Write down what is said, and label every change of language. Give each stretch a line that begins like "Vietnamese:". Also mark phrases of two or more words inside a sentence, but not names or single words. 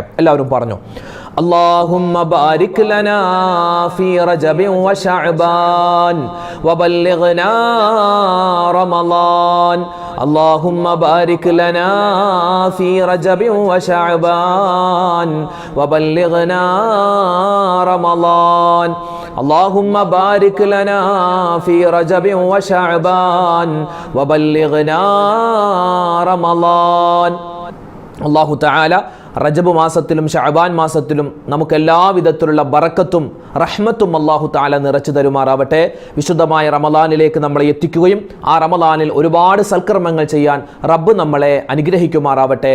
Malayalam: എല്ലാവരും പറഞ്ഞു,
Arabic: اللهم بارك لنا في رجب وشعبان وبلغنا رمضان. اللهم بارك لنا في رجب وشعبان وبلغنا رمضان. اللهم بارك لنا في رجب وشعبان وبلغنا رمضان. الله تعالى
Malayalam: റജബ് മാസത്തിലും ശഅബാൻ മാസത്തിലും നമുക്ക് എല്ലാവിധത്തിലുള്ള ബറക്കത്തും റഹ്മത്തും
Arabic: الله تعالى
Malayalam: നിറച്ചു തരുമാറാവട്ടെ. വിശുദ്ധമായ റമളാനിലേക്ക് നമ്മളെ എത്തിക്കുകയും ആ റമളാനിൽ ഒരുപാട് സൽക്കർമ്മങ്ങൾ ചെയ്യാൻ റബ്ബ് നമ്മളെ അനുഗ്രഹിക്കുമാറാവട്ടെ.